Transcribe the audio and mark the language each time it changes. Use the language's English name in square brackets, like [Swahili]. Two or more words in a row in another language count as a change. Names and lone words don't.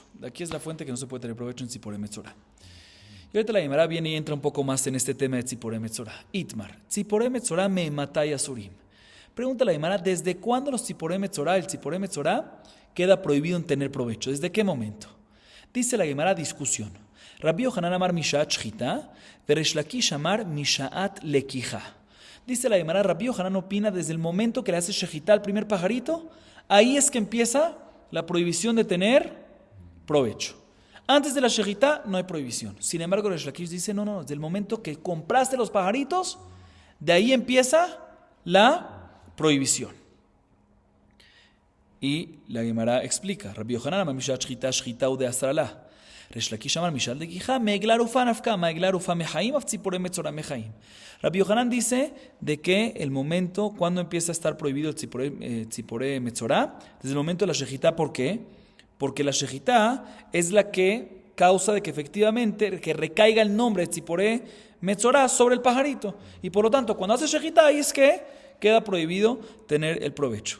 [Spanish] De aquí es la fuente que no se puede tener provecho en [Hebrew] ציפורי מצורע. [Spanish] Y ahorita la Gemara viene y entra un poco más en este tema de [Hebrew] ציפורי מצורע. איתמר, ציפורי מצורע מאימתי אסורים. [Spanish] Pregunta la Gemara, ¿desde cuándo el [Hebrew] ציפורי מצורע [Spanish] queda prohibido en tener provecho? ¿Desde qué momento? Dice la Gemara, discusión. [Hebrew] רבי יוחנן אמר משעת שחיטה, וריש לקיש אמר משעת לקיחה. [Spanish] Dice la Gemara, Rabbi Yohanan opina desde el momento que le hace shejitá al primer pajarito, ahí es que empieza la prohibición de tener provecho. Antes de la shejitá no hay prohibición. Sin embargo, Resh Lakish dice, no, desde el momento que compraste los pajaritos, de ahí empieza la prohibición. Y la Gemara explica, [Hebrew] רבי יוחנן אמר משעת שחיטה דאסרה לה. ריש לקיש אמר משעת לקיחה, מעגלה ערופה נפקא, מה עגלה ערופה מחיים, אף ציפורי מצורע מחיים. [Spanish] Rabbi Yohanan dice de que el momento cuando empieza a estar prohibido el [Hebrew] ציפורי מצורע, [Spanish] desde el momento de la shejitá. ¿Por qué? Porque la shejitá es la que causa de que efectivamente que recaiga el nombre de [Hebrew] ציפורי מצורע [Spanish] sobre el pajarito. Y por lo tanto, cuando hace shejitá, ahí es que queda prohibido tener el provecho.